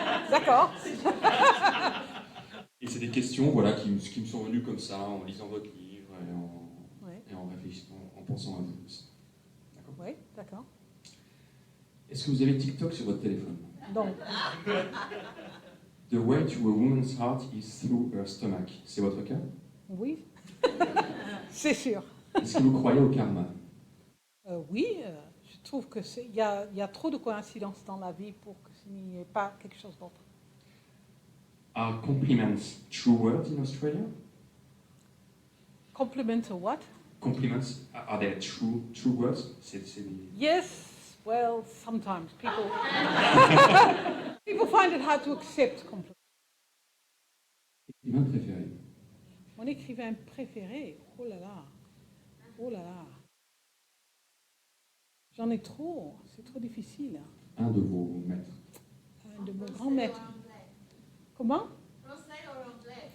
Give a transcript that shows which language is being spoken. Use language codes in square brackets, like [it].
[fr] D'accord. Et c'est des questions voilà, qui me sont venues comme ça, en lisant votre livre Oui. et en réfléchissant, en pensant à vous aussi. D'accord. Oui, d'accord. Est-ce que vous avez TikTok sur votre téléphone? Donc, [en] The way to a woman's heart is through her stomach. [fr] C'est votre cas? oui. C'est sûr. Est-ce que vous croyez au karma? Oui, je trouve que il y a trop de coïncidences dans la vie pour que ce n'y ait pas quelque chose d'autre. [en] Are compliments true words in Australia? Compliment to what? Compliments, are they true words? [fr] C'est des... [en] Yes, well, sometimes people find it hard to accept compliments. [fr] Écrivain préféré? Mon écrivain préféré, oh là là, oh là là. J'en ai trop, c'est trop difficile. Un de vos maîtres? Un de mon grand maître. Comment? Français ou anglais?